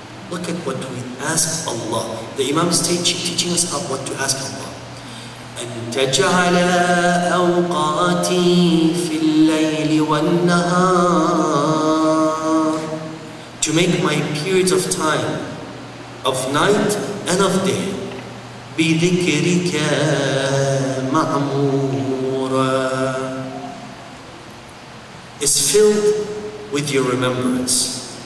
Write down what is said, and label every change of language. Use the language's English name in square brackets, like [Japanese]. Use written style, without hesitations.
[English] Look at what we ask Allah. The Imam is teaching us what to ask Allah. [Arabic] أن تجعل أوقاتي في الليل والنهار. [English] To make my periods of time, of night and of day, [Arabic] بذكرك معمورا, [English] is filled with your remembrance.